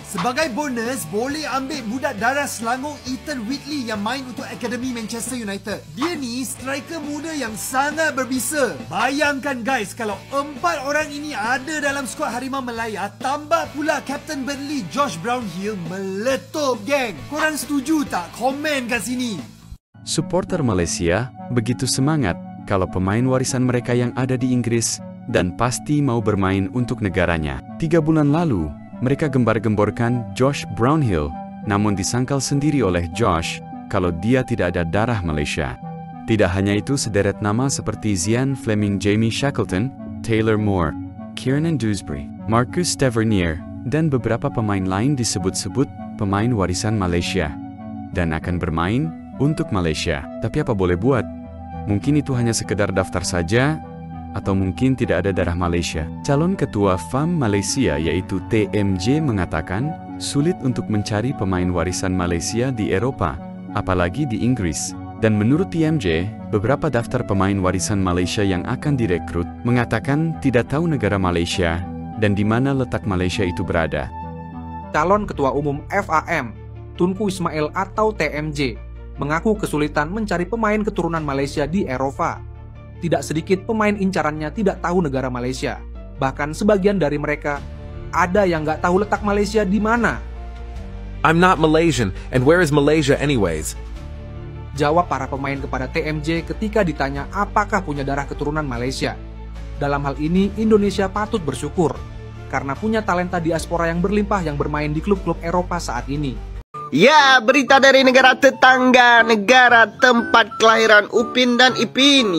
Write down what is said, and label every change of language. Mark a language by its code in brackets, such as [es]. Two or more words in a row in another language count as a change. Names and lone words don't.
[ms] Sebagai bonus, boleh ambil budak darah Selangor Ethan Whitley yang main untuk Akademi Manchester United. Dia ni striker muda yang sangat berbisa. Bayangkan guys, kalau 4 orang ini ada dalam skuad Harimau Melaya, tambah pula Kapten Burnley Josh Brownhill, meletup geng. Korang setuju tak? Komen kat sini. [id] Supporter Malaysia begitu semangat kalau pemain warisan mereka yang ada di Inggris dan pasti mau bermain untuk negaranya. 3 bulan lalu, mereka gembar-gemborkan Josh Brownhill, namun disangkal sendiri oleh Josh kalau dia tidak ada darah Malaysia. Tidak hanya itu, sederet nama seperti Zian Fleming, Jamie Shackleton, Taylor Moore, Kiernan Dewsbury, Marcus Tavernier, dan beberapa pemain lain disebut-sebut pemain warisan Malaysia dan akan bermain untuk Malaysia. Tapi apa boleh buat? Mungkin itu hanya sekedar daftar saja, atau mungkin tidak ada darah Malaysia. Calon ketua FAM Malaysia yaitu TMJ mengatakan sulit untuk mencari pemain warisan Malaysia di Eropah, apalagi di Inggris. Dan menurut TMJ, beberapa daftar pemain warisan Malaysia yang akan direkrut mengatakan tidak tahu negara Malaysia dan di mana letak Malaysia itu berada. Calon Ketua Umum FAM, Tunku Ismail atau TMJ, mengaku kesulitan mencari pemain keturunan Malaysia di Eropa. Tidak sedikit pemain incarannya tidak tahu negara Malaysia. Bahkan sebagian dari mereka ada yang nggak tahu letak Malaysia di mana. [en] I'm not Malaysian, and where is Malaysia anyways? [id] Jawab para pemain kepada TMJ ketika ditanya apakah punya darah keturunan Malaysia. Dalam hal ini, Indonesia patut bersyukur karena punya talenta diaspora yang berlimpah yang bermain di klub-klub Eropa saat ini. Ya, berita dari negara tetangga, negara tempat kelahiran Upin dan Ipin.